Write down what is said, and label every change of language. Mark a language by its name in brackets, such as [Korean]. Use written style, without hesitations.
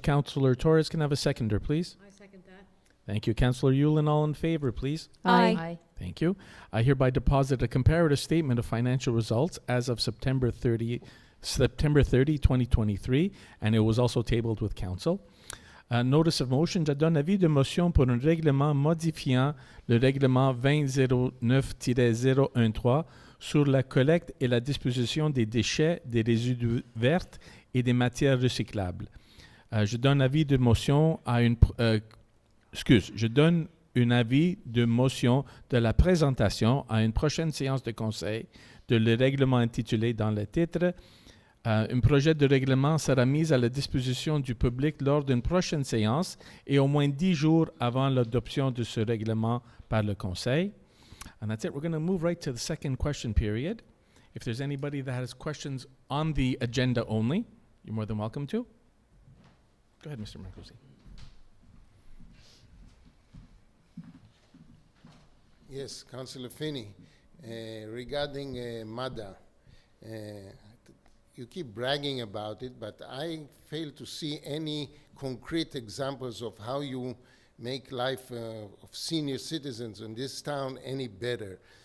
[English] Councillor Torres, can I have a seconder, please? I second that. Thank you. Councillor Hewlin, all in favor, please? Aye. Thank you. I hereby deposit a comparative statement of financial results as of September 30, 2023, and it was also tabled with council. Notice of motion, [French] je donne avis de motion pour un règlement modifiant le règlement 2009-013 sur la collecte et la disposition des déchets, des résidus verts et des matières recyclables. Je donne avis de motion à une... je donne un avis de motion de la présentation à une prochaine séance de conseil de le règlement intitulé dans le titre. Un projet de règlement sera mis à la disposition du public lors d'une prochaine séance et au moins 10 jours avant l'adoption de ce règlement par le conseil. [English] And that's it. We're going to move right to the second question period. If there's anybody that has questions on the agenda only, you're more than welcome to. Go ahead, Mr. Marcosi. Yes, Councillor Finney, regarding MADA, you keep bragging about it, but I fail to see any concrete examples of how you make life of senior citizens in this town any better.